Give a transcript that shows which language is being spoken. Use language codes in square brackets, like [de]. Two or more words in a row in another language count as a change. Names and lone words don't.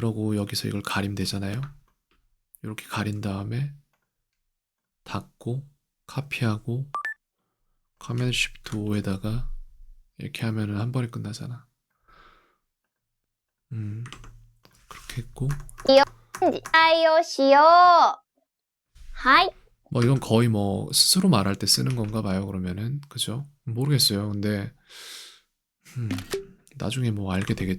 [ko] 그러고 여기서 이걸 가리면 되잖아요. 이렇게 가린 다음에 닫고 카피하고 [en] command shift [ko] 5에다가 이렇게 하면은 한 번에 끝나잖아. 그렇게 했고 [ja] 対応しよう。はい。 [ko] 뭐 이건 거의 뭐 스스로 말할 때 쓰는 건가 봐요. 그러면은 그죠? 모르겠어요. 근데 나중에 뭐 알게 되겠죠.